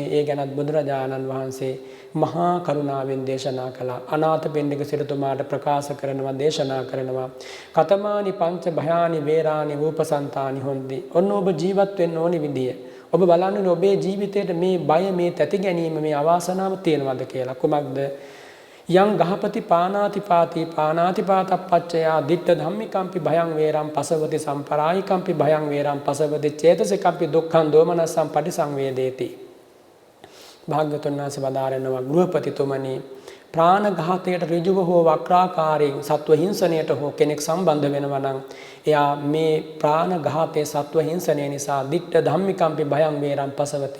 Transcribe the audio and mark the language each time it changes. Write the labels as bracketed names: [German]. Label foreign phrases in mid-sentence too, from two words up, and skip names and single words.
[Sinhala] ඒ ගැනත් බුදුරජාණන් වහන්සේ මහා කරුණාවෙන් දේශනා කළා. අනාථපිණ්ඩික සිටුතුමාට ප්‍රකාශ කරනවා, දේශනා කරනවා. [Pali] කතමානි පංච භයානි වේරානි රූපසන්තානි හොන්ති. [Sinhala] ඔන්න ඔබ ජීවත් වෙන්න ඕනි විදිය. ඔබ බලන්නේ ඔබේ ජීවිතේට මේ බය, මේ තැති ගැනීම, මේ අවාසනාව තියෙනවද කියලා. කුමක්ද? [Pali] යං ගහපති පානාති පාති පානාති පාතප්පච්චයා දිට්ඨ ධම්මිකම්පි භයං වේරං පසවති සම්පරායිකම්පි භයං වේරං පසවති චේතසිකම්පි දුක්ඛං දෝමනස්සං පටිසංවේදේති. [Sinhala] භාග්‍යවතුන් වහන්සේ වදාරනවා, ගෘහපතිතුමනි, ප්‍රාණඝාතයට ඍජුව හෝ වක්‍රාකාරයෙන් සත්ව හිංසනයට හෝ කෙනෙක් සම්බන්ධ වෙනවා නම් එයා මේ ප්‍රාණඝාතයේ සත්ව හිංසනය නිසා [Pali] දිට්ඨ ධම්මිකම්පි භයං වේරං පසවති.